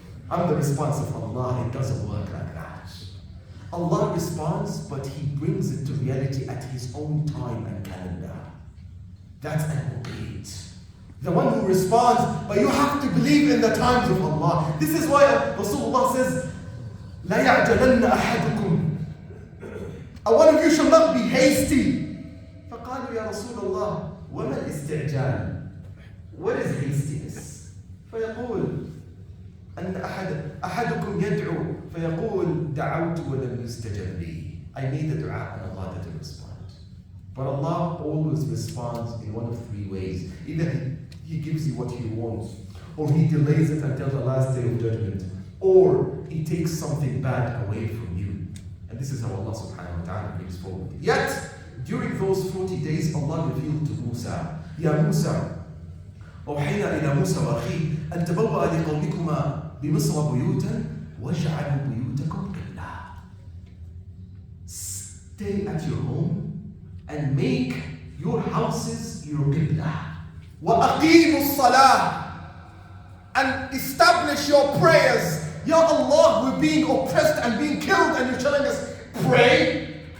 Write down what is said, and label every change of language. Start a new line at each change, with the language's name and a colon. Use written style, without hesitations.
English: I'm the response of Allah. It doesn't work like that. Allah responds, but He brings it to reality at His own time and calendar. That's an muqeed. The one who responds, but you have to believe in the times of Allah. This is why Rasulullah says,
Arabic: لا يعجلن أحدكم.
English: One of you shall not be hasty.
Arabic: فقالوا يا رسول الله وما الاستعجال?
English: What is hastiness?
Arabic: فيقول أن أحدكم يدعو فيقول دعوت ولم يستجب لي.
English: I made a dua and Allah didn't respond. But Allah always responds in one of three ways. Either He gives you what you want, or He delays it until the last day of judgment, or He takes something bad away from you. And this is how Allah subhanahu wa ta'ala brings forward. Yet, during those 40 days, Allah revealed to Musa, Ya Musa,
Arabic: أوحينا إلى موسى وأخيه أن تبوأ لقومكما بمصر بيوتا واجعلوا بيوتكم قبلة.
English: Stay at your home and make your houses your qibla.
Arabic: وَأَقِيمُوا الصَّلَاةِ.
English: And establish your prayers. Ya Allah, we're being oppressed and being killed and you're telling us, pray?